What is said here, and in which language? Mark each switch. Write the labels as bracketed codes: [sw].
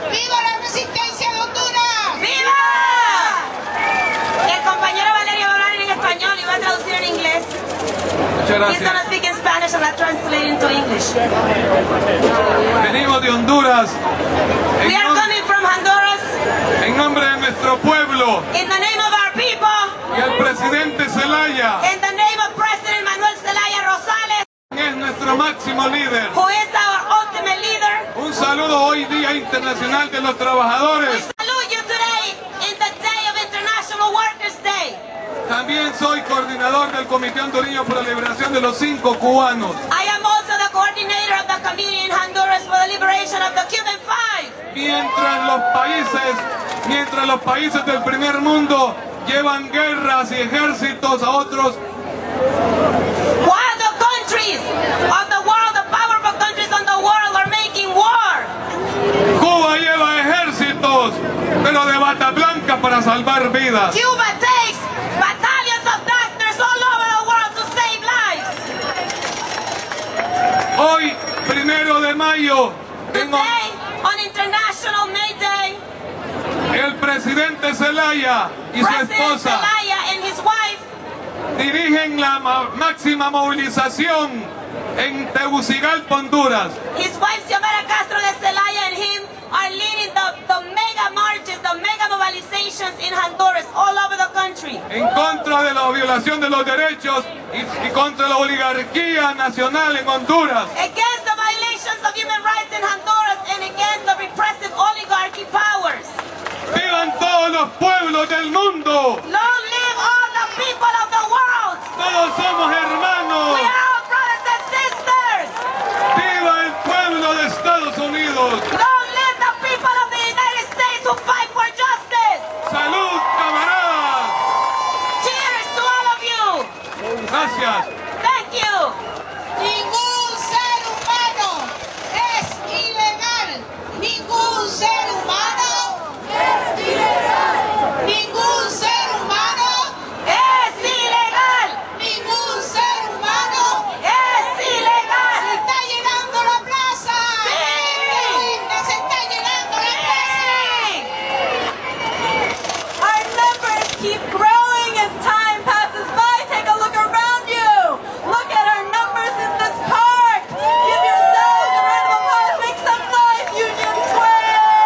[es] ¡Viva la resistencia de Honduras! ¡Viva! El compañero Valerio va a hablar en español y va a traducir en inglés. Muchas [en] He's gonna speak in Spanish. Spanish, I'm not translating to English. [es] Venimos de Honduras [en] We are coming from Honduras [es] en nombre de nuestro pueblo [en] in the name of our people, [es] y el presidente Zelaya [en] in the name of President Manuel Zelaya Rosales, [es] es nuestro máximo líder. [en] who is our ultimate leader. [es] Un saludo hoy Día Internacional de los [en] We [es] Trabajadores. [en] salute you today in the day of International Workers' Day. [es] También soy coordinador del Comité Hondureño por la Liberación de los 5 cubanos. [en] I am also the coordinator of the committee in Honduras for the liberation of the Cuban Five. [es] Mientras los países del primer mundo llevan guerras y ejércitos a otros, [en] While the countries of the world, the powerful countries of the world are making war, [es] Cuba lleva ejércitos, pero de bata blanca para salvar vidas. [en] Cuba takes battalions of doctors all over the world to save lives. [es] Hoy, 1 de mayo, [en] Today, on International May Day, [es] el presidente Zelaya y su [en] President [es] esposa [en] Zelaya and his wife [es] dirigen la máxima movilización en Tegucigalpa, Honduras. [en] His wife Xiomara Castro de Zelaya and him are leading the mega marches, the mega mobilizations in Honduras, all over the country. [es] En contra de la violación de los derechos y contra la oligarquía nacional en Honduras. [en] Against the violations of human rights in Honduras and against the repressive oligarchy powers. [es] ¡Vivan todos los pueblos del mundo! [en] Long live all the people of the world. [es] ¡Todos somos hermanos! [en] We are all brothers and sisters. [es] ¡Viva el pueblo de Estados Unidos! [en] Long live the people of the United States who fight for justice. [es] ¡Salud, camaradas! [en] Cheers to all of you. [es] Gracias. [en] Thank you. [es] Ningún ser humano es ilegal. Ningún ser humano es ilegal. Ningún ser humano Es ilegal. ningún ser humano Es ilegal. se está llenando la plaza. Sí. ¡Qué linda! Se está llenando la plaza. [en] Our numbers keep growing as time passes by. Take a look around you. Look at our numbers in this park. Give yourselves a round of applause. Make some noise, Union Square.